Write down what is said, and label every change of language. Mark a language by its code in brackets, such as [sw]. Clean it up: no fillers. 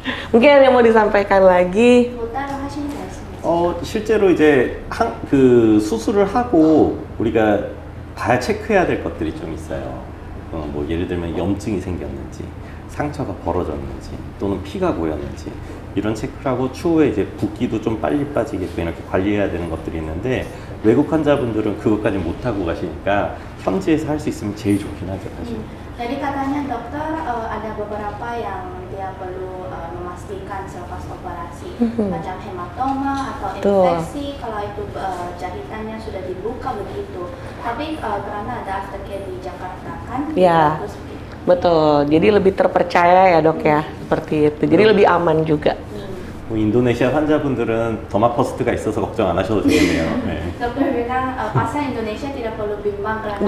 [id] Mungkin ada yang mau disampaikan lagi? [ko] 따로 하시는 말씀 있으세요? 실제로 이제 그 수술을 하고 우리가 봐야 체크해야 될 것들이 좀 있어요. 뭐 예를 들면 염증이 생겼는지, 상처가 벌어졌는지, 또는 피가 고였는지 이런 체크를 하고 추후에 이제 붓기도 좀 빨리 빠지게끔 이렇게 관리해야 되는 것들이 있는데 외국 환자분들은 그것까지 못 하고 가시니까 현지에서 할 수 있으면 제일 좋긴 하죠, 사실. [id] Jadi katanya dokter ada beberapa yang dia perlu memastikan selepas operasi macam hematoma atau infeksi kalau itu jahitannya sudah dibuka begitu. Tapi karena ada aftercare di Jakarta kan, Ya. bagus begitu. Betul. Jadi lebih terpercaya ya dok ya, seperti itu. Jadi lebih aman juga. [ko] 뭐 인도네시아 환자분들은 더마퍼스트가 있어서 걱정 안 하셔도 되겠네요. 네. [id] Dokter bilang pasien Indonesia tidak perlu bimbang karena